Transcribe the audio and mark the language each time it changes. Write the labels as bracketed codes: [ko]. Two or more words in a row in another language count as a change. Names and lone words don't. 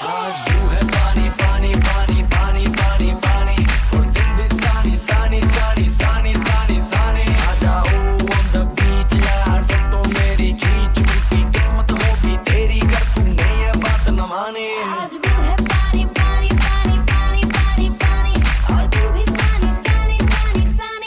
[hi] आज केयर तू है पानी पानी पानी पानी पानी पानी और तुम भी सानी सानी सानी सानी सानी सानी आ जाओ [en] on the beach [hi] यार फोटो मेरी खींच टूटी किस्मत होगी तेरी कर तूने ये बात न मानी आज वो है पानी पानी पानी पानी पानी पानी और तुम भी सानी सानी सानी सानी